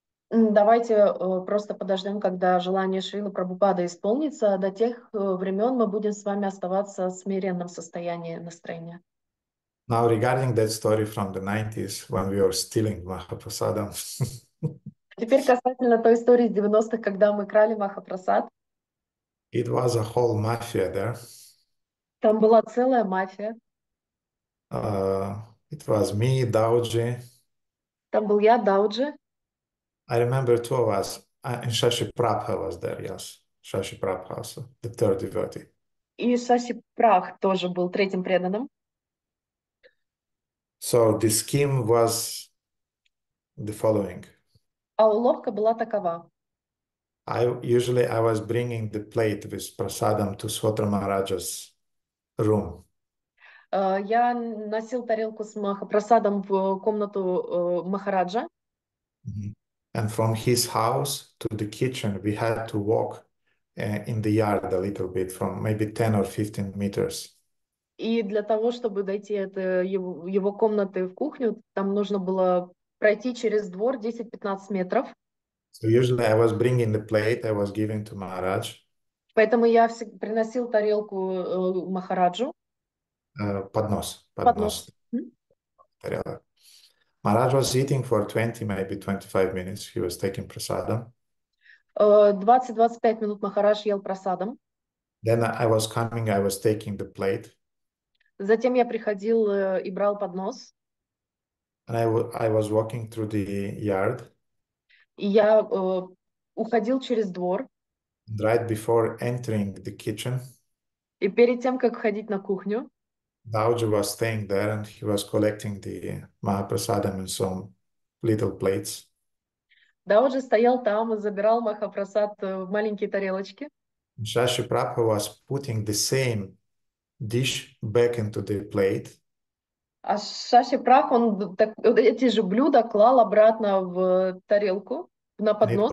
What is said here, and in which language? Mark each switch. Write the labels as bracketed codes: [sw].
[ru] Давайте просто подождем, когда желание Шрилы Прабхупады исполнится. До тех времен мы будем с вами оставаться в смиренном состоянии настроения. [en] Now, regarding that story from the 90s, when we were stealing Mahaprasadam. [ru] Теперь касательно той истории из 90-х, когда мы крали Махапрасад. [en] It was a whole mafia there. [ru] Там была целая мафия. [en] It was me, Dauji. [ru] Там был я, Дауджи. [en] I remember two of us, and Shashi Prabha was there, yes. Shashi Prabha also, the third devotee. [ru] И Шаши Прах тоже был третьим преданным. [en] So the scheme was the following. [ru] А уловка была такова. [en] Usually I was bringing the plate with prasadam to Swatra Maharaja's room. [ru] Я носил тарелку с Махапрасадом в комнату Махараджа. [en] And from his house to the kitchen, we had to walk in the yard a little bit, from maybe 10 or 15 meters. [ru] И для того, чтобы дойти от его комнаты в кухню, там нужно было пройти через двор 10-15 метров. [en] So usually I was bringing the plate, I was giving to Maharaj. [ru] Поэтому я приносил тарелку Махараджу. Поднос. Тарелок. [en] Maharaj was eating for 20, maybe 25 minutes. He was taking prasadam. [ru] 20-25 минут Махарадж ел прасадом. [en] Then I was coming, I was taking the plate. [ru] Затем я приходил и брал поднос. [en] And I was walking through the yard. [ru] И я уходил через двор. [en] And right before entering the kitchen, [ru] и перед тем, как входить на кухню, [en] Dauji was staying there and he was collecting the Mahaprasadam in some little plates. [ru] Дауджи стоял там и забирал Махапрасад в маленькие тарелочки. [en] Shashi Prabhu was putting the same dish back into the plate. [ru] А Шаши Прах, он эти же блюда клал обратно в тарелку, на поднос.